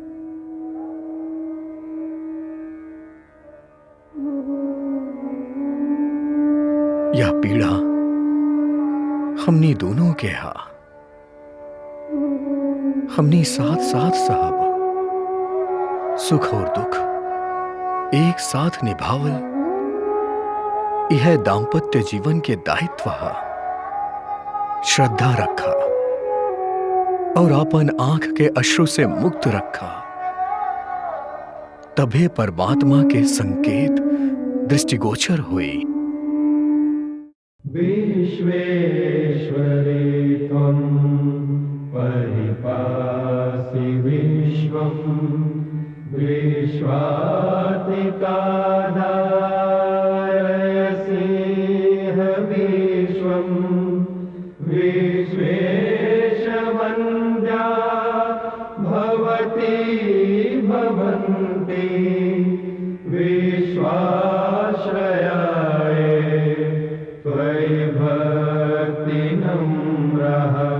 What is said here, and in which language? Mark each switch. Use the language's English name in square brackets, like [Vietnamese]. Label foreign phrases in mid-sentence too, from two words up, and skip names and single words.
[Bhojpuri] यह पीड़ा हमनी दोनों के हा, हमनी साथ साथ साहब सुख और दुख एक साथ निभावल, यह दाम्पत्य जीवन के दायित्व हा। श्रद्धा रखा और अपन आंख के अश्रु से मुक्त रखा, तभे परमात्मा के संकेत दृष्टिगोचर हुई। [Sanskrit] विश्वेश्वरे त्वं परिपासि विश्वं, विश्वातिकाधारयसि विश्वं, विश्वेशवन्द्या भवति भवन्ति, विश्वाश्रयाय त्वयि भक्ति नम्रः।